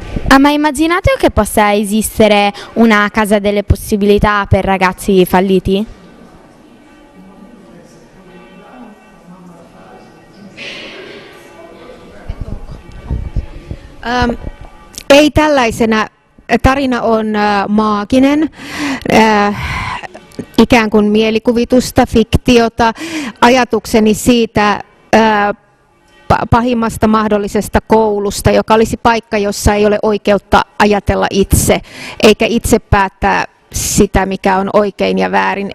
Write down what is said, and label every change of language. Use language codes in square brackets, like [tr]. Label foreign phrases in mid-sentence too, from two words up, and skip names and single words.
[it] Ha mai immaginato che possa esistere una casa delle possibilità per ragazzi falliti? [fi] Ei tällaisena. Tarina on maaginen, ikään kuin mielikuvitusta, fiktiota, ajatukseni siitä pahimmasta mahdollisesta koulusta, joka olisi paikka, jossa ei ole oikeutta ajatella itse, eikä itse päättää sitä, mikä on oikein ja väärin.